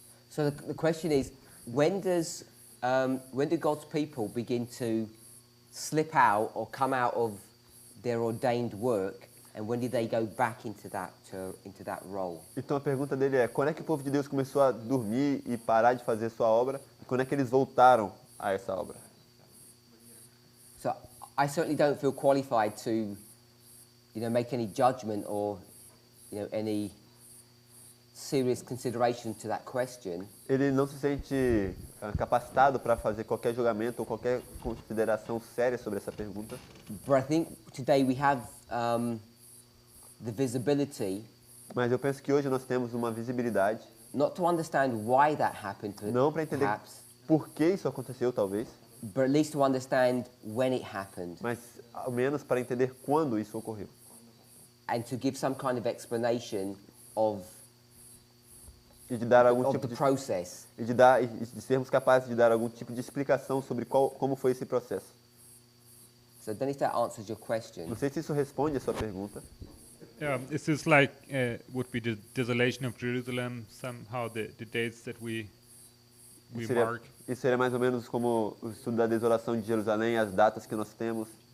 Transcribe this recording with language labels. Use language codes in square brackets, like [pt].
[en] So the question is, when do God's people begin to slip out or come out of their ordained work, and when did they go back into that role? [pt] Então a pergunta dele é: quando é que o povo de Deus começou a dormir e parar de fazer sua obra? E quando é que eles voltaram a essa obra? [en] So I certainly don't feel qualified to, make any judgment or, any serious consideration to that question. [pt] Ele não se sente capacitado para fazer qualquer julgamento ou qualquer consideração séria sobre essa pergunta. [en] But I think today we have the visibility, [pt] Mas eu penso que hoje nós temos uma visibilidade, [en] not to understand why that happened, [pt] não para entender [en] perhaps, [pt] por que isso aconteceu, talvez, [en] but at least to understand when it happened, [pt] mas ao menos para entender quando isso ocorreu. [en] and to give some kind of explanation of [pt] E de dar algum [en] the [pt] tipo de [en] process. [pt] e de sermos capazes de dar algum tipo de explicação sobre como foi esse processo. [en] So I don't know if that answers your question. [pt] Não sei se isso responde a sua pergunta. [en] Is this like would be the desolation of Jerusalem, somehow the dates that we mark? [pt] Isso seria mais ou menos como o estudo da desolação de Jerusalém, as datas que nós temos.